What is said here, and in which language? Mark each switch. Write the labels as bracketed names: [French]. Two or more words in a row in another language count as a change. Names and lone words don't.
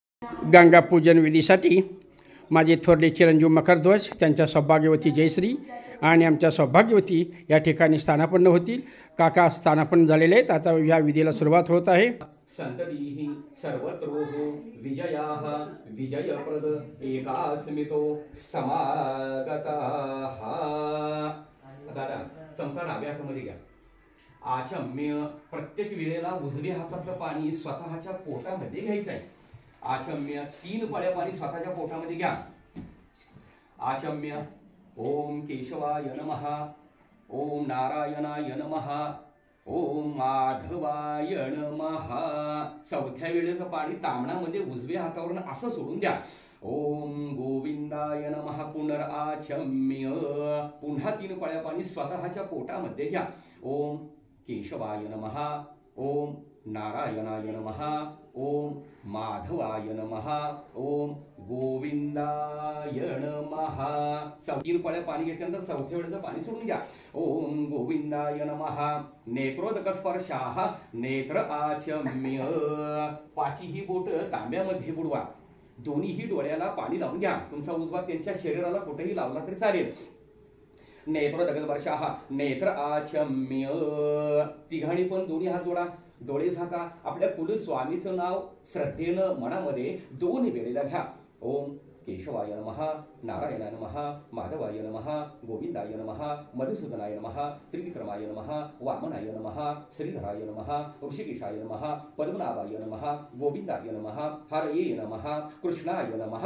[Marathi] गंगापूजन विधीसाठी माझे थोरले चिरंजीव मकरध्वज, त्यांच्या सौभाग्यवती जयश्री आणि आमच्या सौभाग्यवती या ठिकाणी स्थानापन्न होतील. काका स्थानापन्न झालेले आहेत. आता या विधीला सुरुवात होत आहे. [Sanskrit] संततीहि सर्वत्रो विजयाः विजयप्रद एकास्मितो समागताः. [Marathi] दादा चमचा डाव्या हातामध्ये घ्या. आचम्य प्रत्येक वेळेला उजव्या हातातलं पाणी स्वतःच्या पोटामध्ये घ्यायचं आहे. आचम्य 3 पळ्या पाणी स्वतःच्या पोटामध्ये घ्या. [Sanskrit] आचम्य ओम केशवाय नमः, ओम नारायणाय नमः, ओम माधवाय नमः. [Marathi] चौथ्या वेळेचं पाणी तामणामध्ये उजव्या हातावरून असं सोडून द्या. [Sanskrit] ओम गोविंदाय नमः पुनराचम्य. [Marathi] पुन्हा 3 पळ्या पाणी स्वतःच्या पोटामध्ये घ्या. [Sanskrit] ओम केशवाय नमः, ओम नारायणाय नमः, ओम माधवाय नमः, ओम गोविंदाय नमः. [Marathi] 3 पळ्या पाणी घेतल्यानंतर चौथ्या वेळेचं पाणी सोडून द्या. [Sanskrit] ओम गोविंदाय नमः. नेत्रोदक स्पर्शाः नेत्र आचम्य. [Marathi] 5ही बोट तांब्यामध्ये बुडवा. दोन्हीही डोळ्याला पाणी लावून घ्या. तुमचा उजवा त्यांच्या शरीराला कुठेही लावला तरी चालेल. [Sanskrit] नेत्रोदक स्पर्शाः नेत्र आचम्य. [Marathi] तिघांनी पण दोन्ही हात जोडा, डोळे झाका. आपल्या कुलस्वामीचं नाव श्रद्धेनं मनामध्ये 2 वेळेला घ्या. [Sanskrit] ओम केशवाय नमः, नारायणाय नमः, माधवाय नमः, गोविंदाय नमः, मधुसूदनाय नमः, त्रिविक्रमाय नमः, वामनाय नमः, श्रीधराय नमः, ऋषिकेशाय नमः, पद्मनाभाय नमः, गोविंदाय नमः, हरये नमः, कृष्णाय नमः.